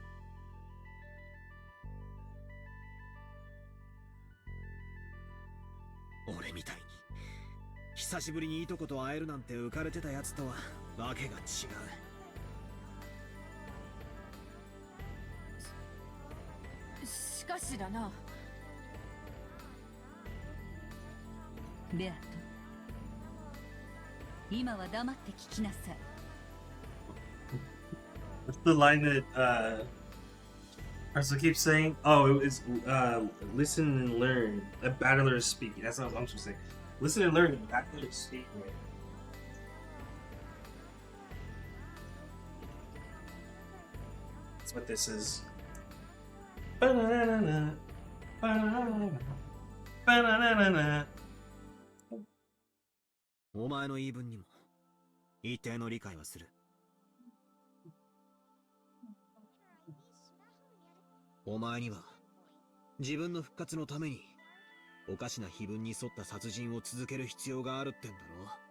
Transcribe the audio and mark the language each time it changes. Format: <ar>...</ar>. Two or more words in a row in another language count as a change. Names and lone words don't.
<ja>俺みたいに久しぶりにいとこと会えるなんて浮かれてたやつとはわけが違う。しかしだな。ベアト、今は黙って聞きなさい。</ja> <en>What's the line that Arsenal keeps saying? Oh, it's listen and learn. A battler is speaking. That's what I'm supposed to say. Listen and learn. A battler is speaking. That's what this is. Ba-na-na-na-na. Ba-na-na-na-na. Ba-na-na-na-na.</en> <ja>お前の言い分にも一定の理解はする。お前には自分の復活のためにおかしな碑文に沿った殺人を続ける必要があるってんだろ。</ja>